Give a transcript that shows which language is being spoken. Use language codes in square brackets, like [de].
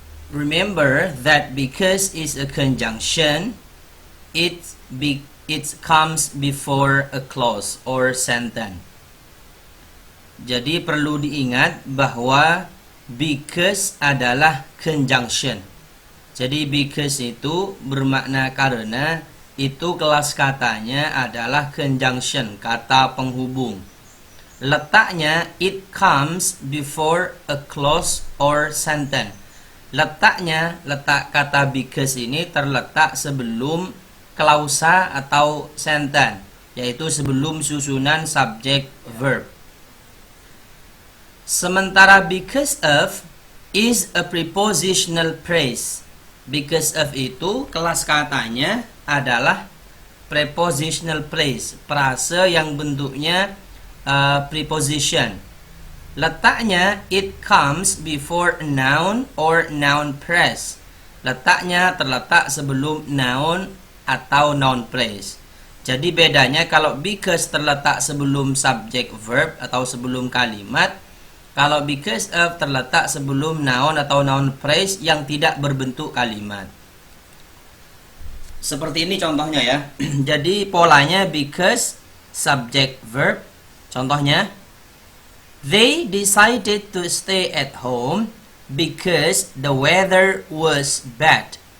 [en] Remember that because is a conjunction. It comes before a clause or sentence. [id] Jadi perlu diingat bahwa because adalah conjunction. Jadi because itu bermakna karena, itu kelas katanya adalah conjunction, kata penghubung. Letaknya [en] it comes before a clause or sentence. [id] Letak kata because ini terletak sebelum klausa atau sentence, yaitu sebelum susunan subjek verb. Sementara [en] because of is a prepositional phrase. [id] Because of itu kelas katanya adalah prepositional phrase, frase yang bentuknya preposition. Letaknya [en] it comes before a noun or noun phrase. [id] Letaknya terletak sebelum noun atau noun phrase. Jadi bedanya kalau because terletak sebelum subject verb atau sebelum kalimat, kalau because of terletak sebelum noun atau noun phrase yang tidak berbentuk kalimat. Seperti ini contohnya ya. Jadi polanya because subject verb. Contohnya, [en] they decided to stay at home because the weather was bad.